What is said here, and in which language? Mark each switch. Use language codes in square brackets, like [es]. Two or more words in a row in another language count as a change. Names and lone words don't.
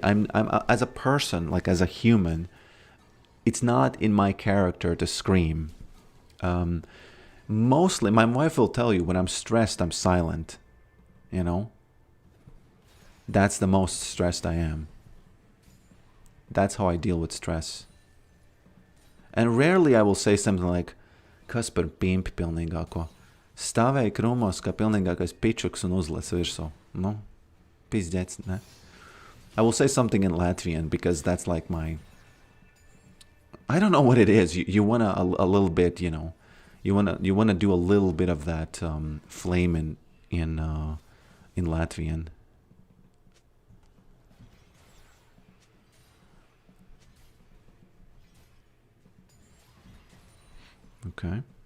[en] I'm as a person, like as a human, it's not in my character to scream. Mostly, my wife will tell you, when I'm stressed, I'm silent. You know? That's the most stressed I am. That's how I deal with stress. And rarely I will say something like, [lv] kas par pimpi pilnīgāko. Stāvēja krūmos, kā pilnīgākais pičuks un uzlec virsū. Nu, pizdzēts, ne? [en] I will say something in Latvian because that's like my... I don't know what it is. You want a little bit, you know... You wanna do a little bit of that flame in Latvian. Okay.